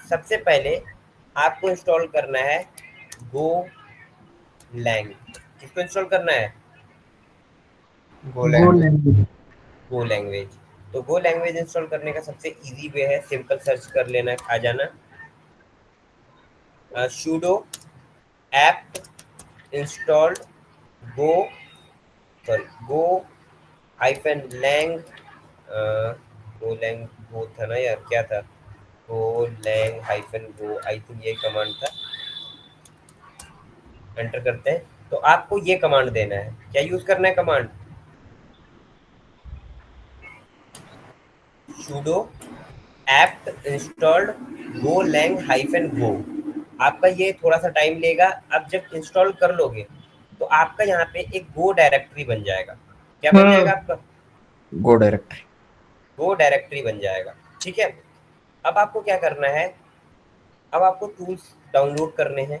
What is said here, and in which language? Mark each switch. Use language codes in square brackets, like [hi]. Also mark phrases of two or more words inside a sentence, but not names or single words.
[hi] सबसे पहले आपको इंस्टॉल करना है गो लैंग। किसको इंस्टॉल करना है? [en] Go language. Go language. [hi] तो [en] Go language install [hi] करने का सबसे [en] easy way [hi] है, [en] simple search [hi] कर लेना, आ जाना [en] sudo apt installed go go hyphen lang go lang go [hi] था ना यार, क्या था? [en] go lang hyphen go, I think [hi] ये कमांड था। एंटर करते हैं तो आपको ये कमांड देना है। क्या यूज करना है कमांड? [en] sudo apt installed go lang hyphen go। [hi] आपका ये थोड़ा सा टाइम लेगा। अब जब इंस्टॉल कर लोगे तो आपका यहाँ पे एक [en] Go directory [hi] बन जाएगा। क्या बन जाएगा आपका? [en] Go directory. Go directory [hi] बन जाएगा, ठीक है? अब आपको क्या करना है, अब आपको [en] tools download [hi] करने हैं।